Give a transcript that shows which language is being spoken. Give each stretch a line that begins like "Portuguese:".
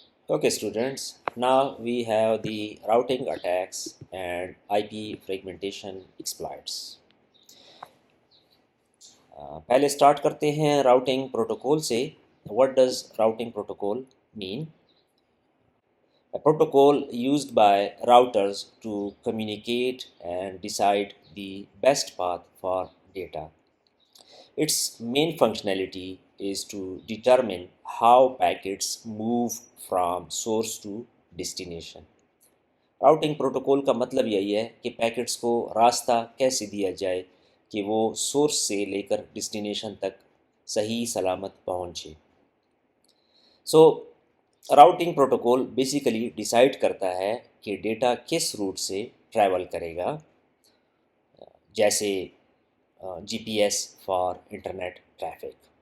English: Okay, students, now we have the routing attacks and IP fragmentation exploits.
Urdu: پہلے start کرتے ہیں routing protocol سے.
English: What does routing protocol mean? A protocol used by routers to communicate and decide the best path for data. Its main functionality is to determine how packets move from source to destination.
Urdu: Routing protocol کا مطلب یہی ہے کہ packets کو راستہ کیسے دیا جائے کہ وہ سورس سے لے کر ڈسٹینیشن تک صحیح سلامت پہنچے. سو راؤٹنگ پروٹوکول بیسیکلی ڈیسائیڈ کرتا ہے کہ ڈیٹا کس روٹ سے ٹریول کرے گا، جیسے
English: G P S for internet traffic.